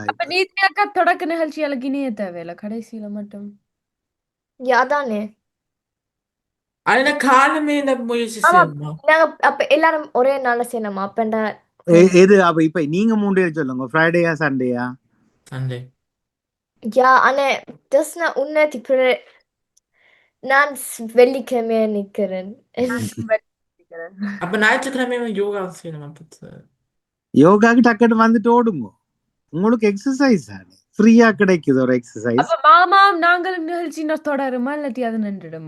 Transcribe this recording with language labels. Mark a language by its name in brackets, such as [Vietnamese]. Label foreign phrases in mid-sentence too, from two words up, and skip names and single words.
[Tamil] அப்ப நீதினி அக்கா தொடக்க நிகழ்ச்சிகளுக்கு இனிய தேவையில்ல, கடைசியில மட்டும் யாதானே அதுல காலமே முயற்சி செய்யணுமா? நாங்க அப்ப எல்லாரும் ஒரே நாள்ல செய்யணுமா? அப்பண்டா எது அப்ப இப்ப நீங்க 3 பேர் சொல்லுங்க, ஃப்ரைடேயா சண்டேயா? சண்டே. [German] Ja, Anne, das ist eine unnötige. [Tamil] நான் வெள்ளிக்கிழமையா நிக்கிறேன். அப்ப ஞாயிற்றுக்கிழமை யோகா செய்யணுமா? யோகாக்கு டக்குன்னு வந்துட்டு ஓடுங்க, உங்களுக்கு எக்ஸசைஸ் ஆனே ஃப்ரீயா கிடைக்குது ஒரு எக்ஸசைஸ். அப்ப மாமா நாங்களும் நிகழ்ச்சி தொடருமா இல்லாட்டி அது நின்றுடுமா?